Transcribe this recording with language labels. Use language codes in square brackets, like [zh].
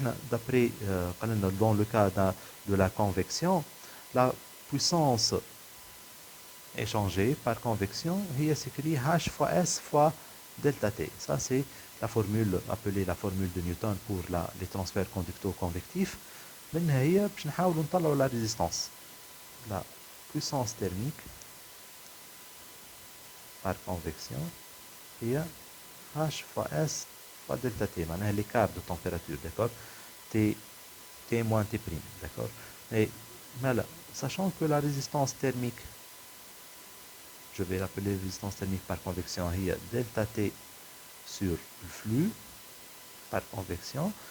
[fr] D'après dans le cas de la convection, la puissance échangée par convection c'est écrit H fois S fois delta T. Ça c'est la formule appelée la formule de Newton pour les transferts conducto-convectifs. [ar] منها هي باش نحاولوا نطلعوا [fr] la résistance. La puissance thermique par convection est H fois S fois delta T, [ar] معناها [fr] l'écart de température, d'accord? T moins T prime, d'accord? Et là, sachant que la résistance thermique, je vais l'appeler résistance thermique par convection, il y a delta T sur le flux par convection.